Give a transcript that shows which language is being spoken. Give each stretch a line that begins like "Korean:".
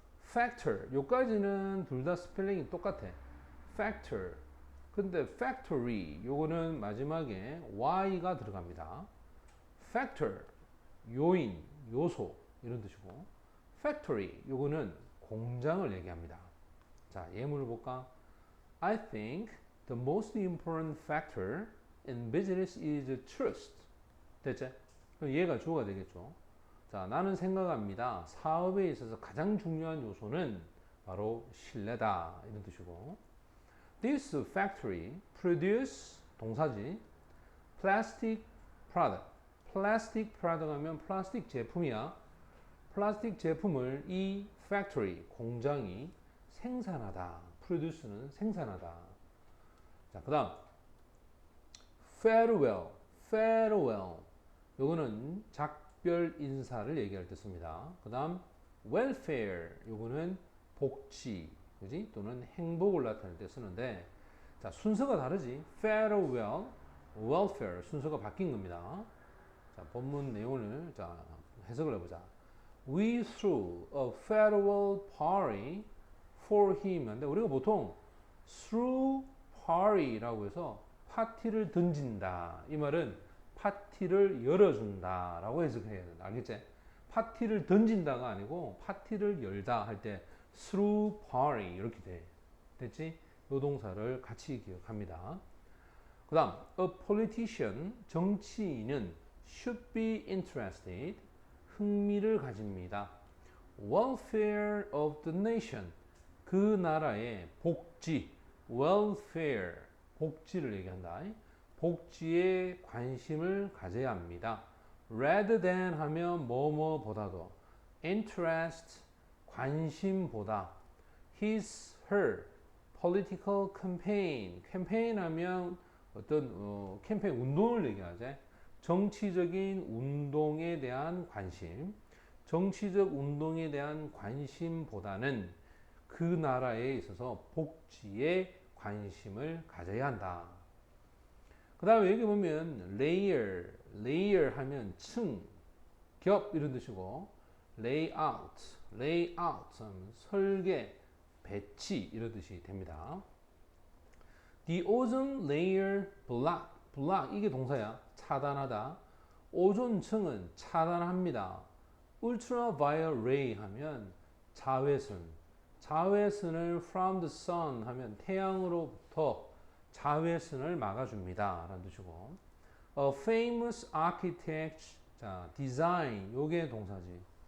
Korean: factor, 요까지는 둘 다 스펠링이 똑같아. factor. 근데 factory, 요거는 마지막에 y가 들어갑니다. factor, 요인, 요소, 이런 뜻이고. factory, 요거는 공장을 얘기합니다. 자, 예문을 볼까?
English: I think the most important factor in business is trust.
Korean: 됐지? 그럼 얘가 주어가 되겠죠. 자, 나는 생각합니다. 사업에 있어서 가장 중요한 요소는 바로 신뢰다. 이런 뜻이고.
English: This factory produce
Korean: 동사지.
English: plastic product.
Korean: plastic product 하면 플라스틱 제품이야. 플라스틱 제품을 이 factory, 공장이 생산하다. produce는 생산하다. 자, 그 다음 farewell, farewell. 요거는 작별 인사를 얘기할 때 씁니다. 그 다음 welfare, 요거는 복지, 그지? 또는 행복을 나타낼 때 쓰는데, 자, 순서가 다르지. farewell, welfare 순서가 바뀐 겁니다. 자, 본문 내용을 자, 해석을 해보자.
English: We threw a farewell party for him.
Korean: 근데 우리가 보통
English: threw party
Korean: 라고 해서 파티를 던진다. 이 말은 파티를 열어준다 라고 해석해야 된다. 알겠지? 파티를 던진다가 아니고 파티를 열다 할 때
English: through party
Korean: 이렇게 돼. 됐지? 요 동사를 같이 기억합니다. 그 다음
English: a politician,
Korean: 정치인은
English: should be interested,
Korean: 흥미를 가집니다.
English: welfare of the nation,
Korean: 그 나라의 복지, welfare, 복지를 얘기한다. 복지에 관심을 가져야 합니다.
English: rather than
Korean: 하면 뭐뭐보다도, interest, 관심보다, his, her,
English: political campaign,
Korean: 캠페인 하면 어떤 캠페인 운동을 얘기하죠. 정치적인 운동에 대한 관심, 정치적 운동에 대한 관심보다는 그 나라에 있어서 복지에 관심을 가져야 한다. 그 다음에 여기 보면 layer, layer 하면 층, 겹 이런 뜻이고 layout, layout 하면 설계, 배치 이런 뜻이 됩니다.
English: The ozone layer block, block
Korean: 이게 동사야. 차단하다. 오존층은 차단합니다. ultraviolet ray 하면 자외선, 자외선을
English: from the sun
Korean: 하면 태양으로부터 자외선을 막아줍니다 라는 뜻이고,
English: a famous architect,
Korean: 자 design 요게 동사지.